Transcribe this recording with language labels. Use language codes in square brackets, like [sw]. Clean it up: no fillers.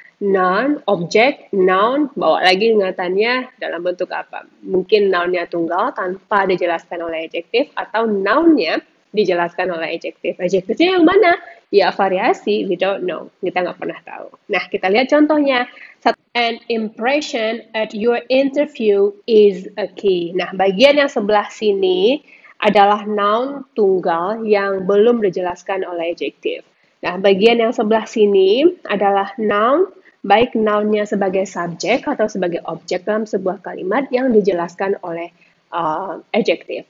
[id] Noun, objek, noun, bawa lagi ingatannya dalam bentuk apa? Mungkin nounnya tunggal tanpa dijelaskan oleh adjektif, atau nounnya dijelaskan oleh adjektif. Adjektifnya yang mana? Ya variasi, [en] we don't know. [id] Kita nggak pernah tahu. Nah, kita lihat contohnya. [en] An impression at your interview is a key. [id] Nah, bagian yang sebelah sini adalah noun tunggal yang belum dijelaskan oleh adjektif. Nah, bagian yang sebelah sini adalah noun, baik nounnya sebagai subjek atau sebagai objek dalam sebuah kalimat yang dijelaskan oleh adjektif.